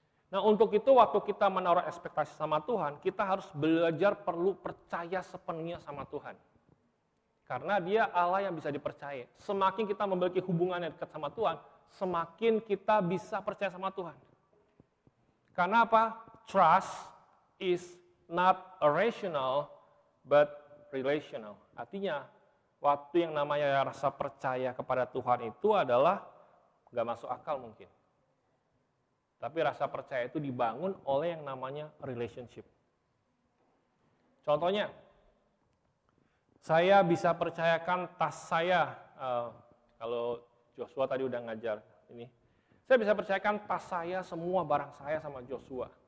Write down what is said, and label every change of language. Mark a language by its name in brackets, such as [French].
[Indonesian] Nah untuk itu waktu kita menaruh ekspektasi sama Tuhan, kita harus belajar perlu percaya sepenuhnya sama Tuhan. Karena dia Allah yang bisa dipercaya. Semakin kita memiliki hubungan yang dekat sama Tuhan, semakin kita bisa percaya sama Tuhan. Karena apa? [English] Trust is not rational, but relational. [Indonesian] Artinya, waktu yang namanya rasa percaya kepada Tuhan itu adalah nggak masuk akal mungkin. Tapi rasa percaya itu dibangun oleh yang namanya relationship. Contohnya, saya bisa percayakan tas saya, kalau Joshua tadi udah ngajar ini, saya bisa percayakan tas saya, semua barang saya sama Joshua.